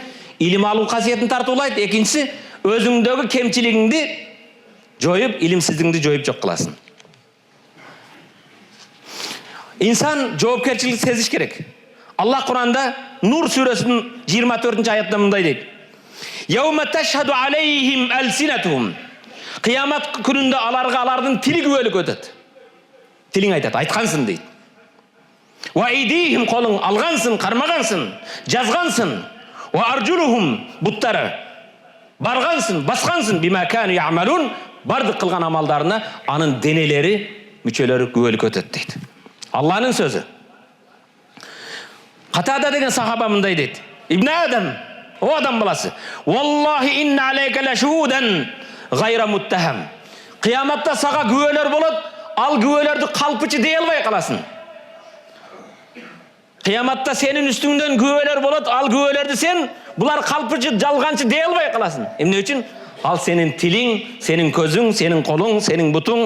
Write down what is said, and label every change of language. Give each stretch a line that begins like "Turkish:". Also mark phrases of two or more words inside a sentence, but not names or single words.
Kyrgyz: Илим алуу касиетин тартуулайт. Экинчиси, өзүңдөгү кемчилигиңди жоюп, илимсиздигиңди жоюп жок кыласың. Инсан жоопкерчиликти сезиш керек. Аллах Куранда Нур сүрөсүнүн 24 аятында мындай дейт:
Arabic: "يوم تشهد عليهم ألسنتهم."
Kyrgyz: Кыямат күнүндө аларга алардын тили күбөлүк өтөт. Тилиң айтат, айткансың дейт.
Arabic: "وأيديهم",
Kyrgyz: колуң алгансың, кармагансың, жазгансың.
Arabic: "وأرجلهم",
Kyrgyz: буттары баргансың, баскансың,
Arabic: "بما كانوا يعملون",
Kyrgyz: бардык кылган амалдарына анын денелери, мүчөлөрү күбөлүк өтөт дейт. Алланын сөзү. Катада деген сахаба мындай дейт:
Arabic: "ابن آدم,
Kyrgyz: О адам баласы.
Arabic: والله إن عليك لشهودا غير متهم.
Kyrgyz: Қияматта саға күөлөр болот, ал күөлөрдү калпычы дей албай каласың. Қияматта сенин үстүңдөн күөлөр болот, ал күөлөрдү сен булар калпычы, жалганчы дей албай каласың. Эмне үчүн? Ал сенин тилиң, сенин көзүң, сенин колуң, сенин бутуң.